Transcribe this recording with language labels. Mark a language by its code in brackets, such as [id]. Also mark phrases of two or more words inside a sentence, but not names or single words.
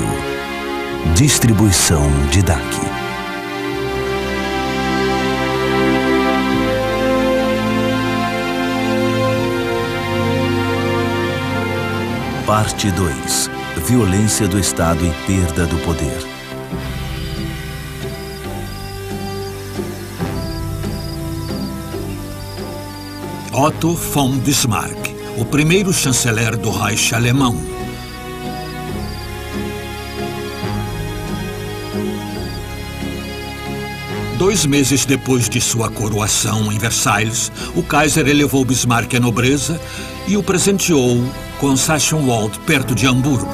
[pt] Distribuição Didac. Parte 2. Violência do Estado e perda do poder. Otto von Bismarck, o primeiro chanceler do Reich alemão. Dois meses depois de sua coroação em Versailles, o Kaiser elevou Bismarck à nobreza e o presenteou com Sachsenwald, perto de Hamburgo.